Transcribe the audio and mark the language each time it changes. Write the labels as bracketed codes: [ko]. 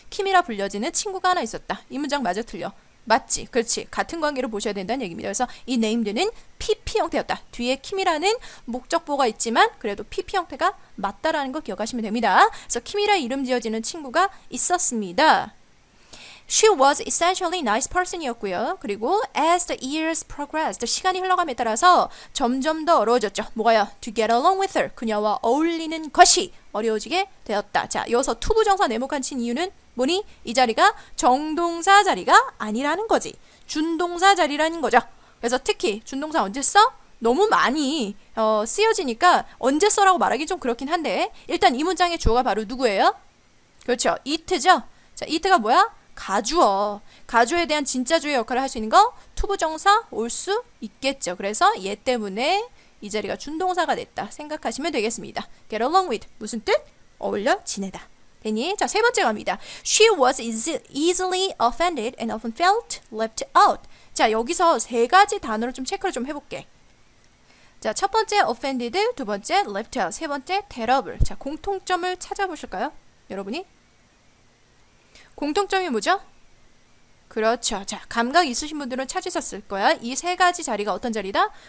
[ko] 킴이라 불려지는 친구가 하나 있었다. 이 문장 맞아 틀려? 맞지? 그렇지. 같은 관계로 보셔야 된다는 얘기입니다. 그래서 이 named는 PP 형태였다. 뒤에 킴이라는 목적보가 있지만 그래도 PP 형태가 맞다라는 거 기억하시면 됩니다. 그래서 킴이라 이름 지어지는 친구가 있었습니다. [en] She was essentially nice person [ko] 이었고요. 그리고 [en] as the years progressed, [ko] 시간이 흘러감에 따라서 점점 더 어려워졌죠. 뭐가요? [en] To get along with her, [ko] 그녀와 어울리는 것이 어려워지게 되었다. 자, 여기서 투부정사 네모칸 친 이유는 뭐니? 이 자리가 정동사 자리가 아니라는 거지. 준동사 자리라는 거죠. 그래서 특히 준동사 언제 써? 너무 많이 쓰여지니까 언제 써라고 말하기 좀 그렇긴 한데 일단 이 문장의 주어가 바로 누구예요? 그렇죠. it죠. 자, it가 뭐야? 가주어. 가주어에 대한 진짜 주의 역할을 할 수 있는 거 투부정사 올 수 있겠죠. 그래서 얘 때문에 이 자리가 준동사가 됐다 생각하시면 되겠습니다. [en] Get along with [ko] 무슨 뜻? 어울려 지내다. 되니? 자, 세 번째 갑니다. [en] She was easily offended and often felt left out. [ko] 자, 여기서 세 가지 단어를 좀 체크를 좀 해볼게. 자, 첫 번째 offended, 두 번째 left out, 세 번째 terrible. 자, 공통점을 찾아보실까요? 여러분이? 공통점이 뭐죠? 그렇죠. 자, 감각 있으신 분들은 찾으셨을 거야. 이 세 가지 자리가 어떤 자리다?